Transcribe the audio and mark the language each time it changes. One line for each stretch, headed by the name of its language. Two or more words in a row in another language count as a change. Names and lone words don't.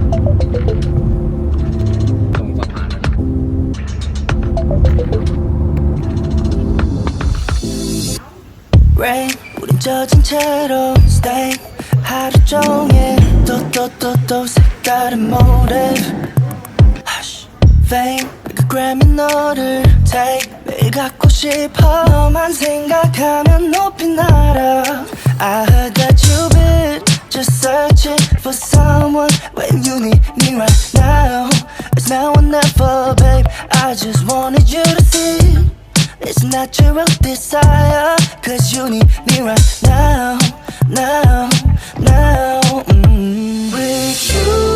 Thai: ตรงสะพานนั้น
Korean: Rain 우린 젖은 채로 stay 하루 종일 또 색다른
English: motive Hush Fame
Korean: 그 Grammy 너를
English: take
Korean: 매일 갖고 싶어 너만 생각하면 높이 날아
English: I heard that you've been just searching for someone when you need me right now It's now or never babe I just wanted you to see It's natural desire Cause you need me right now With you